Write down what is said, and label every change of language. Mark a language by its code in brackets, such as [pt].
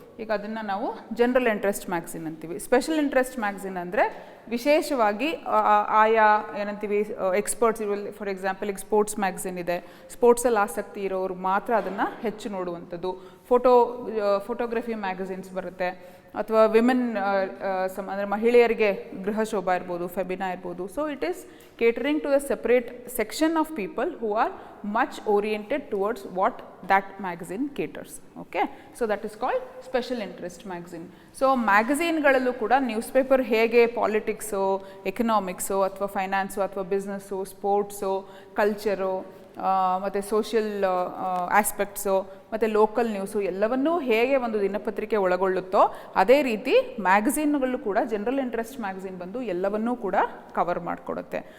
[kn] ಈಗ ಅದನ್ನು ನಾವು ಜನರಲ್ ಇಂಟ್ರೆಸ್ಟ್ ಮ್ಯಾಗಝಿನ್ ಅಂತೀವಿ. ಸ್ಪೆಷಲ್ ಇಂಟ್ರೆಸ್ಟ್ ಮ್ಯಾಗಝಿನ್ ಅಂದರೆ ವಿಶೇಷವಾಗಿ ಆಯಾ ಏನಂತೀವಿ ಎಕ್ಸ್ಪರ್ಟ್ಸ್ ಇರೋ, ಫಾರ್ ಎಕ್ಸಾಂಪಲ್ ಈಗ ಸ್ಪೋರ್ಟ್ಸ್ ಮ್ಯಾಗಝಿನ್ ಇದೆ, ಸ್ಪೋರ್ಟ್ಸಲ್ಲಿ ಆಸಕ್ತಿ ಇರೋರು ಮಾತ್ರ ಅದನ್ನು ಹೆಚ್ಚು ನೋಡುವಂಥದ್ದು. ಫೋಟೋಗ್ರಫಿ ಮ್ಯಾಗಝಿನ್ಸ್ ಬರುತ್ತೆ, ಅಥವಾ ವಿಮೆನ್ ಅಂದರೆ ಮಹಿಳೆಯರಿಗೆ ಗೃಹ ಶೋಭಾ ಇರ್ಬೋದು, ಫೆಬಿನಾ ಇರ್ಬೋದು. [en] So it is catering to the separate section of people who are much oriented towards what that magazine caters. Okay, so that is called special interest magazine. [kn] So ಮ್ಯಾಗಝೀನ್ಗಳಲ್ಲೂ ಕೂಡ news paper ಹೇಗೆ politics, economics, ಅಥವಾ finance, ಅಥವಾ business, sports, culture, ಮತ್ತು social aspects, ಮತ್ತು local news ಎಲ್ಲವನ್ನೂ ಹೇಗೆ ಒಂದು ದಿನಪತ್ರಿಕೆ ಒಳಗೊಳ್ಳುತ್ತೋ ಅದೇ ರೀತಿ ಮ್ಯಾಗಝೀನ್ಗಳು ಕೂಡ ಜನರಲ್ ಇಂಟ್ರೆಸ್ಟ್ ಮ್ಯಾಗಝೀನ್ ಬಂದು ಎಲ್ಲವನ್ನೂ ಕೂಡ ಕವರ್ ಮಾಡಿಕೊಡುತ್ತೆ.